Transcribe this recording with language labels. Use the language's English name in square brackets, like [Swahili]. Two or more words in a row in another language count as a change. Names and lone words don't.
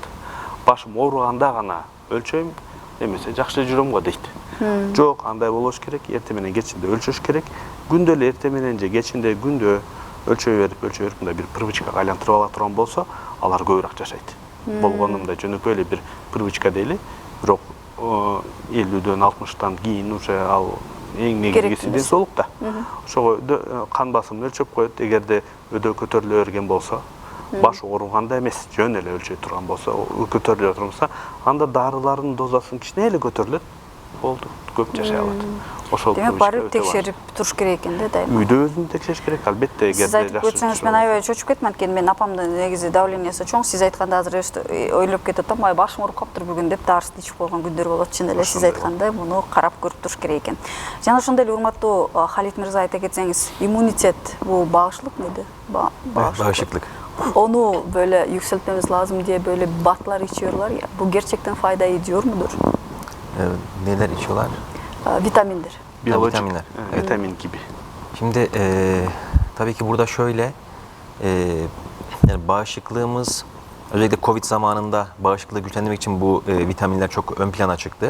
[Kyrgyz] Башым ооруганда гана өлчөйм, эмесе жакшы жүрөм го дейт. Жок, андай болош керек, эртең менен кечинде өлчөш керек. Күндө эле эртең менен же кечинде күндө өлчөй берип мындай бир привычкага айлантырып ала турган болсо, алар көбүрөөк жашайт. Болгону мындай жөнөкөй эле бир привычка дейли, бирок 50'den 60'tan кийин уже ал эң негизгиси ден соолук да. Ошого кан басымын өлчөп коет. Эгерде өдө көтөрүлө берген болсо, баш ооруганда эмес, жөн эле өлчөй турган болсо, көтөрүлө турса, анда дарылардын дозасын кичине эле көтөрүлөт. Болду, көп жашай алат. Ошол Демек барып текшерип туруш керек экен да, дайыма. Үйдө өзүн текшериш керек, албетте. Сиз айтып өтсөңүз, мен аябай чочуп кеттим, анткени мен апамдын негизи давлениясы чоң. Сиз айтканда азыр ойлоп кетип атам, ай башым ооруп калыптыр бүгүн деп дарысын ичип койгон күндөр болот. Чын эле сиз айткандай муну карап көрүп туруш керек экен. Жана ошондой эле урматтуу Халит мырза айта кетсеңиз, иммунитет бул багышлык мыйды? [Turkish] Bağışıklık. Onu böyle yükseltmemiz lazım diye böyle batlar içiyorlar ya. Bu gerçekten fayda ediyor mudur? Neler içiyorlar? Vitamindir. Biyolojik, Vitaminler. vitamin gibi. Şimdi tabii ki burada şöyle, yani bağışıklığımız, özellikle Covid zamanında bağışıklığı güçlendirmek için bu vitaminler çok ön plana çıktı.